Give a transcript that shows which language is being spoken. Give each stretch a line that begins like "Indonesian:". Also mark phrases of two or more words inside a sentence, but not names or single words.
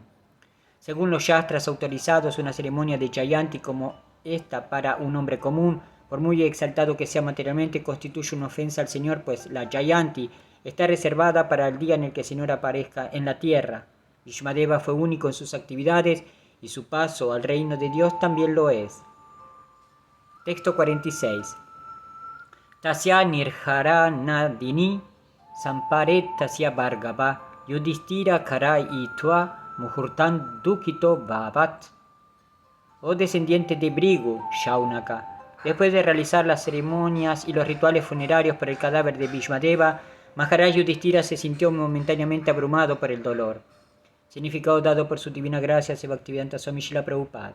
Spanish: Según los Shastras autorizados, una ceremonia de Jayanti como esta para un hombre común, por muy exaltado que sea materialmente, constituye una ofensa al Señor, pues la Jayanti está reservada para el día en el que el Señor aparezca en la tierra. Bhishmadeva fue único en sus actividades y su paso al reino de Dios también lo es. Texto 46.
Sanskrit: तस्य निर्जर नदिनि सम्परेत् तस्य भार्गव युधिष्ठिर करै इत्व मुहूर्तन् दुकितो भवत्.
Spanish: Oh descendiente de Brigu, Shaunaka, después de realizar las ceremonias y los rituales funerarios por el cadáver de Bhishmadeva, Maharaj Yudhishthira se sintió momentáneamente abrumado por el dolor. Significado dado por su divina gracia, Bhaktivedanta Swami Srila Prabhupada.